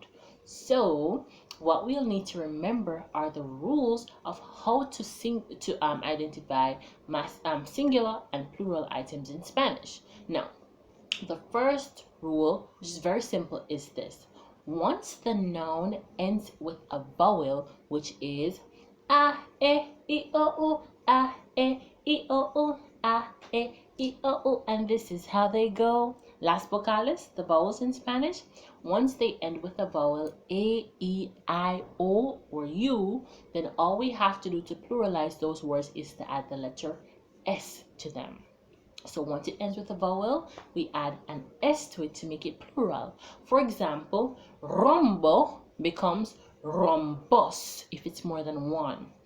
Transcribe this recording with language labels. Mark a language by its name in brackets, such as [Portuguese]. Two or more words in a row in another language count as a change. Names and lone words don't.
[English] So what we'll need to remember are the rules of how to identify singular and plural items in Spanish. Now, the first rule, which is very simple, is this. Once the noun ends with a vowel, which is a, e, I, o, u, a, I, o, u, a, I, o, u, and this is how they go. [Spanish] Las vocales, [English] the vowels in Spanish, once they end with a vowel a, e, I, o, or u, then all we have to do to pluralize those words is to add the letter s to them. So once it ends with a vowel, we add an s to it to make it plural. For example, rombo becomes rombos if it's more than one.